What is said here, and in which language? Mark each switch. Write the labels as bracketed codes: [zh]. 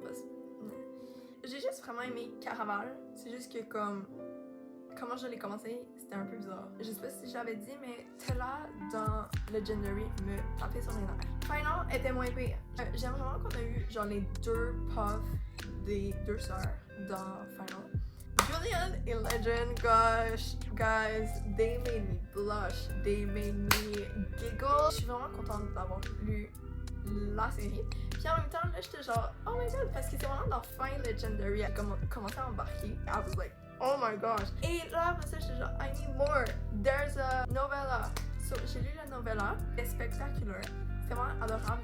[fr] Parce que j'ai juste vraiment aimé Caraval. C'est juste que comme... Comment je l'ai commencé, c'était un peu bizarre. Je sais pas si j'avais dit, mais Tella dans Legendary me tapait sur les nerfs. Final était moins pire. J'aime vraiment qu'on a eu genre les 2 puffs des 2 sœurs dans Final. [en] Julian et Legend, gosh, guys, they made me blush, they made me giggle. [fr] Je suis vraiment contente d'avoir lu la série. Puis en même temps, là, j'étais genre, [en] oh my god, [fr] parce que c'est vraiment dans Fin Legendary, elle a commencé à embarquer. [en] I was like, Oh my gosh. [fr] Et là, après ça, j'étais genre, [en] I need more. There's a novella. [fr] So, j'ai lu la novella. C'est spectaculaire. C'est vraiment adorable.